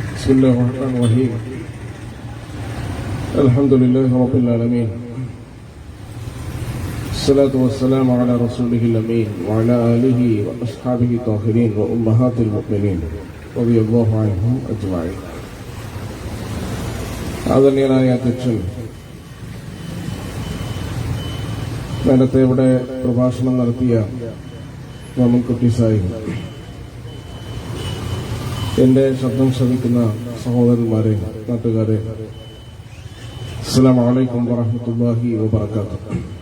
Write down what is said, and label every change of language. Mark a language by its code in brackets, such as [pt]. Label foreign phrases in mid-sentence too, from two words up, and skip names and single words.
[ar] بسم الله الرحمن الرحيم الحمد لله رب العالمين الصلاة والسلام على رسوله الأمين وعلى آله وأصحابه الطاهرين وأمهات المؤمنين رضي الله عنهم أجمعين. [ml] ആദരണീയനായ അധ്യക്ഷൻ നേരത്തെ ഇവിടെ പ്രഭാഷണം നടത്തിയ മമ്മൻകുട്ടി സാഹിബ്, എന്റെ ശബ്ദം ശ്രവിക്കുന്ന സഹോദരന്മാരെ, നാട്ടുകാരെ, [ar] السلام عليكم ورحمة الله وبركاته.